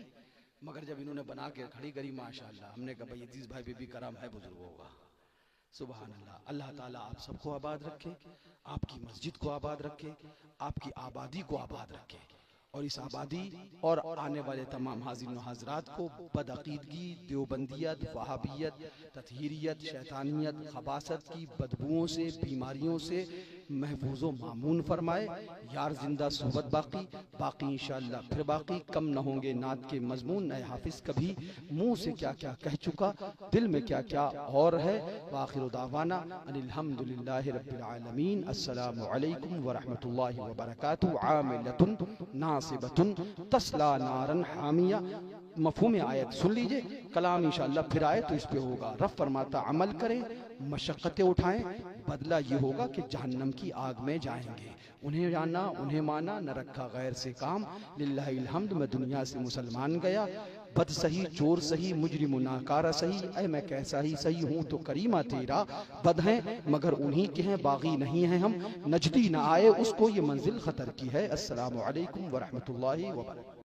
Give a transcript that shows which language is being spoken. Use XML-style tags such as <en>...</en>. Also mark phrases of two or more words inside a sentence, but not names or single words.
<hi>मगर जब इन्होंने बना के खड़ी करी माशाअल्लाह, हमने कहा भाई अजीज भाई भी करम है बुजुर्गों का।</hi> <ar>سبحان الله. الله تعالى</ar> <hi>आप सबको आबाद रखे, आपकी मस्जिद को आबाद रखे, आपकी आबादी को आबाद रखे, और इस आबादी और आने वाले तमाम हाज़िरीन व हाज़रात को बदअक़ीदगी, देवबंदियत, वहाबियत, तत्हीरियत, शैतानियत, खबासत की बदबुओं से, बीमारियों से महफूज़ व मामून फरमाए। यार जिंदा सोहबत बाकी इंशाअल्लाह फिर बाकी। कम न होंगे नात के मजमून, नए हाफिज़ कभी मुँह से क्या क्या कह चुका, दिल में क्या क्या और है।</hi> <ar>وآخر دعوانا أن الحمد لله رب العالمين. السلام عليكم ورحمة الله وبركاته. عاملة ناصبة تصلى نارا حامية.</ar> <hi>मफ़हूम आयत सुन लीजिए, कलाम इंशाअल्लाह फिर आए तो इस पे होगा। रब फरमाता अमल करें, मशक्क़तें उठाएं, बदला ये होगा कि जहन्नम की आग में जाएंगे। उन्हें जाना, उन्हें माना, न रखा गैर से काम।</hi> <ar>لله الحمد.</ar> <hi>मैं दुनिया से मुसलमान गया, बद सही, चोर सही, मुजरिम नाकारा सही, ऐ मैं कैसा ही सही हूँ तो करीमा तेरा। बद हैं मगर उन्हीं के हैं, बागी नहीं हैं हम, नजदी न आए उसको ये मंजिल खतर की है।</hi> <ar>السلام عليكم ورحمة الله وبركاته.</ar>